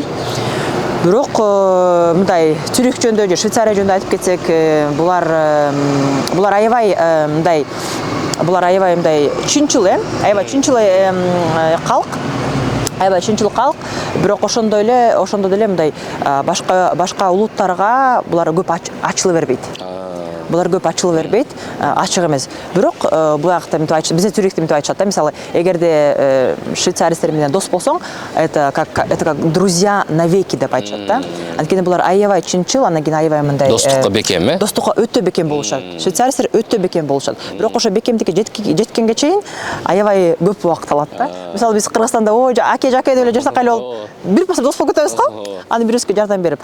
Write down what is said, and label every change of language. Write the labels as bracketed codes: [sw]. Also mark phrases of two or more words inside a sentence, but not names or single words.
[ky] Бирок мындай Цюрих жөнүндө же Швейцария жөнүндө айтып кетсек, булар аябай мындай чынчыл, аябай чынчыл калк, бирок ошондо деле мындай башка улуттарга булар көп ачыла бербейт. Ачык эмес. Бирок буякта мынтип айтышат, бизде Цюрихте мынтип айтышат да, мисалы, эгерде швейцаристер менен дос болсоң, [ru] это как друзья навеки [ky] деп айтышат да. Анткени булар аябай чынчыл, анан кийин аябай мындай достукка бекем, достукка өтө бекем болушат. Швейцаристер өтө бекем болушат. Бирок ошо бекемдикке жеткенге чейин аябай көп убакыт алат да. Мисалы биз Кыргызстанда аке деп эле жашак эле болуп, бир басып дос болуп кетебиз го. Аны бирөөсүгө жардам берип.